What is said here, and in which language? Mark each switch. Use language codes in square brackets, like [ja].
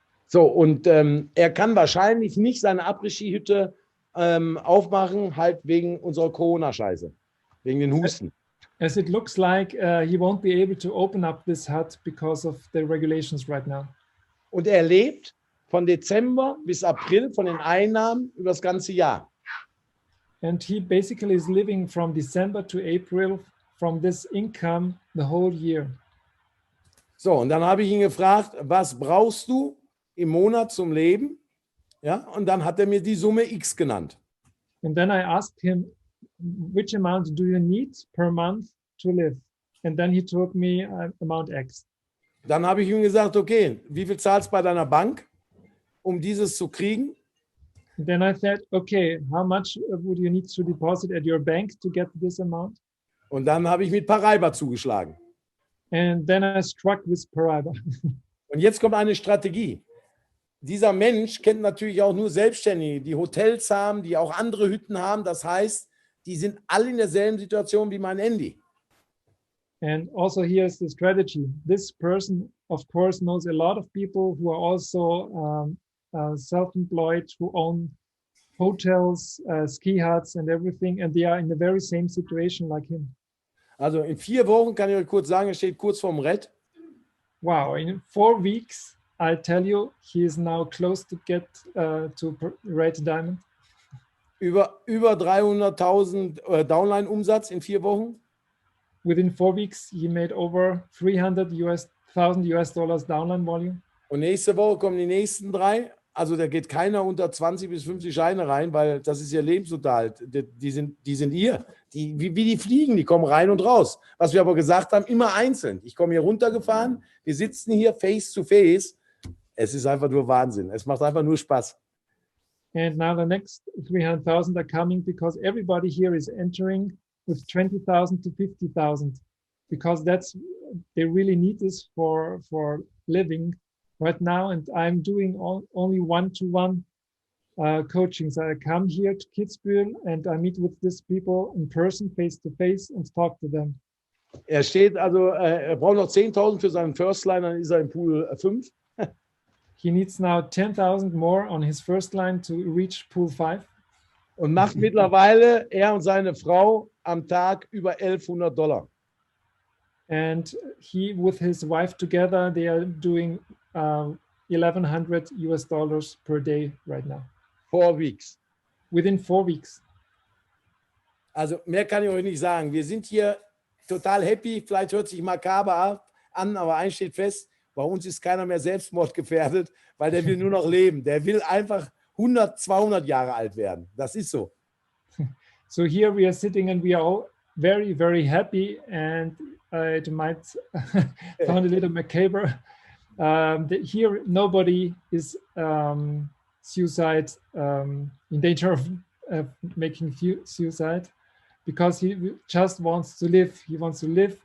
[de] So, und er kann wahrscheinlich nicht seine Après-Ski-Hütte aufmachen, halt wegen unserer Corona-Scheiße, wegen den Husten. [en] As it looks like he won't be able to open up this hut because of the regulations right now. [de] Und er lebt von Dezember bis April von den Einnahmen über das ganze Jahr. [en] And he basically is living from December to April from this income the whole year. [de] So, und dann habe ich ihn gefragt, was brauchst du im Monat zum Leben? Ja, und dann hat er mir die Summe X genannt. [en] And then I asked him, which amount do you need per month to live? And then he told me amount X. [de] Dann habe ich ihm gesagt, okay, wie viel zahlst du bei deiner Bank, um dieses zu kriegen? [en] And then I said, okay, how much would you need to deposit at your bank to get this amount? [de] Und dann habe ich mit Paraiba zugeschlagen. [en] And then I struck with Paraiba. [de] Und jetzt kommt eine Strategie. Dieser Mensch kennt natürlich auch nur Selbstständige, die Hotels haben, die auch andere Hütten haben. Das heißt, die sind alle in derselben Situation wie mein Andy. [en] And also here's the strategy. This person, of course, knows a lot of people who are also self-employed, who own hotels, ski huts and everything. And they are in the very same situation like him. [de] Also in 4 Wochen kann ich euch kurz sagen, er steht kurz vorm Red. [en] Wow, in 4 weeks, I tell you, he is now close to get to Red Diamond. [de] Über 300.000 Downline-Umsatz in 4 Wochen. [en] Within 4 weeks, he made over $300,000 downline volume. [de] Und nächste Woche kommen die nächsten 3. Also da geht keiner unter 20 bis 50 Scheine rein, weil das ist ihr Lebensunterhalt. Die sind ihr. Wie die fliegen, die kommen rein und raus. Was wir aber gesagt haben, immer einzeln. Ich komme hier runtergefahren, wir sitzen hier [en] face to face. [de] Es ist einfach nur Wahnsinn. Es macht einfach nur Spaß. [en] And now the next 300,000 are coming because everybody here is entering with 20,000 to 50,000 because they really need this for living right now. And I'm doing only one-to-one coaching. So I come here to Kitzbühel and I meet with these people in person, face to face, and talk to them. [de] Er braucht noch 10.000 für seinen First Line, dann ist er im Pool 5. [en] He needs now 10,000 more on his first line to reach Pool 5. [de] Und macht mittlerweile, er und seine Frau, am Tag über $1,100. [en] And he, with his wife together, they are doing $1,100 per day right now. 4 weeks. Within 4 weeks. [de] Also mehr kann ich euch nicht sagen. Wir sind hier total happy. Vielleicht hört sich makaber an, aber eins steht fest, bei uns ist keiner mehr selbstmordgefährdet, weil der will nur noch leben. Der will einfach 100, 200 Jahre alt werden. Das ist so. [en] So here we are sitting and we are all very, very happy, and it might sound a little macabre. Here nobody is suicide, in danger of making suicide, because he just wants to live. He wants to live.